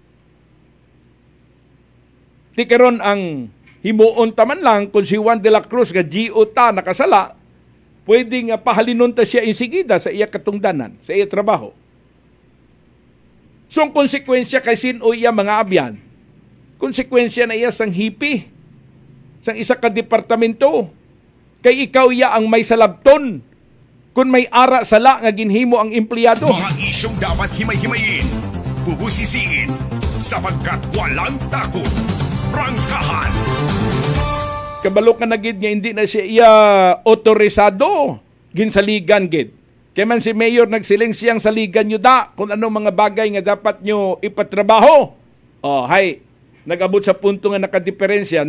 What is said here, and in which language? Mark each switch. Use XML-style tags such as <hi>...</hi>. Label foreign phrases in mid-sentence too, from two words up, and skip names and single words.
<hil>Ti karon ang himuon taman lang kung si Juan de la Cruz nga GO ta nakasala, pwede nga pahalinon ta siya insigida sa iya katungdanan, sa iya trabaho. So ang konsekwensya kay sino iya mga abyan, konsekwensya na iya sang hipi, sang isa ka departamento, kay ikaw iya ang may salabton, kung may ara sala nga ginhimo ang empleyado.</hil> <tl>Mga isyong dapat himay-himayin, bubusisiin, sapagkat walang takot. Prangkahan.</tl> <hil>Kabalo ka na gid nga hindi na siya iya otorisado ginsaligan gid. Kaya man si Mayor nagsiling siyang saligan nyo da kung anong mga bagay nga dapat nyo ipatrabaho. Hay, nag-abot sa punto nga nagdiferensya.</hil>